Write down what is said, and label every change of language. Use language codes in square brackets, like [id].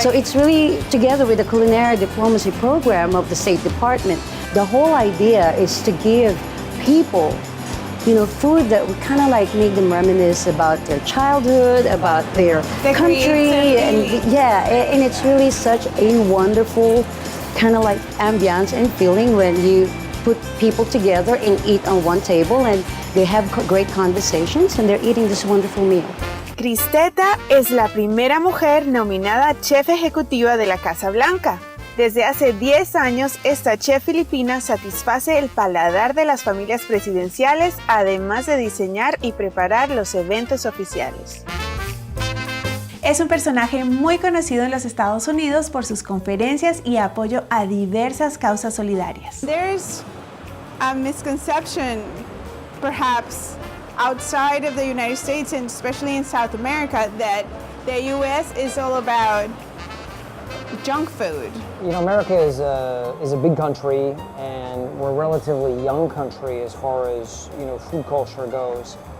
[en] So it's really together with the culinary diplomacy program of the State Department, the whole idea is to give people food that would kind of like make them reminisce about their childhood, about their country, and it's really such a wonderful kind of like ambiance and feeling when you put people together and eat on one table and they have great conversations and they're eating this wonderful meal. [es] Cristeta es la primera mujer nominada a Chef Ejecutiva de la Casa Blanca. Desde hace 10 años, esta chef filipina satisface el paladar de las familias presidenciales, además de diseñar y preparar los eventos oficiales. Es un personaje muy conocido en los Estados Unidos por sus conferencias y apoyo a diversas causas solidarias. [en] There's a misconception, perhaps, outside of the United States and especially in South America, that the U.S. is all about junk food. America is a big country, and we're a relatively young country as far as food culture goes.